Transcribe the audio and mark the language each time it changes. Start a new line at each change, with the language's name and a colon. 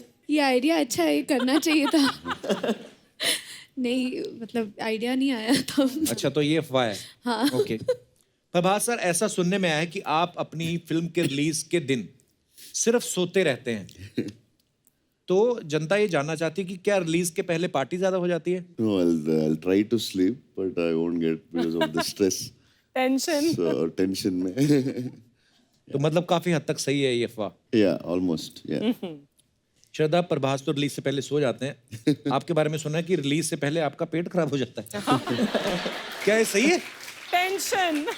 Hindi: ये आइडिया अच्छा है, करना चाहिए था। नहीं, मतलब आइडिया नहीं आया था। अच्छा, तो ये अफवाह है। हाँ। ओके। प्रभास सर, ऐसा सुनने में आया है कि आप अपनी फिल्म के रिलीज के दिन सिर्फ सोते रहते हैं, तो जनता ये जानना चाहती है कि क्या रिलीज के पहले पार्टी ज्यादा हो जाती है?
English: No, I'll try to sleep, but I won't get because of the stress. Tension. So tension
Hindi: में. तो मतलब काफी हद तक सही है ये अफवाह।
English: Yeah, almost. Yeah.
Hindi: श्रद्धा, प्रभास तो रिलीज से पहले सो जाते हैं, आपके बारे में सुना है कि रिलीज से पहले आपका पेट खराब हो जाता है। क्या ये सही है?
English: Tension.